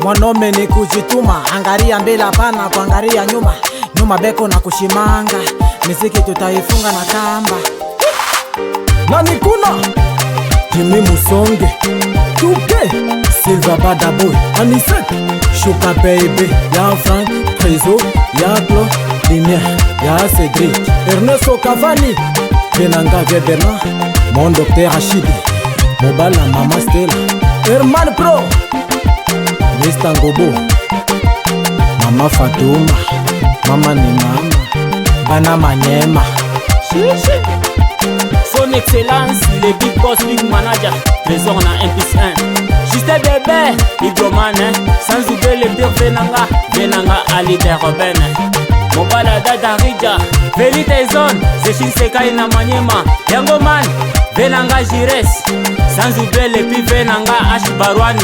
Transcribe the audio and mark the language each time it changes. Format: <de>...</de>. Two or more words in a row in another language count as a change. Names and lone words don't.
<sw>Mwanaume ni kujituma, angaria mbele hapana kuangaria nyuma. Nyuma beko na kushimanga, miziki tutaifunga na kamba. Nani kuna Jimmy Musonge, Tuke Silva Bada Boy, Anisek Shuka Baby, ya Frank Trezo, ya Glo Lumière, ya Cedric Ernesto Cavani, Benanga Bernard, mon docteur Rachidi, Mobala Mama Stella, Herman Pro, Mr. Ngobo, Mama Fatouma, Mama ni mama, Bana Manyema.</sw> <fr>Son excellence, le</fr> <en>big boss, big manager,</en> <sw>trésor na 1+1.</sw> <fr>Juste bébé, hydroman, sans oublier le pire Venanga, Venanga Ali Robin. Mobala Dada Rija, Vérité Zone, Zechin Sekai na Manyema, Yangoman, Venanga Jires, sans oublier le pire Venanga H Barwani.</fr>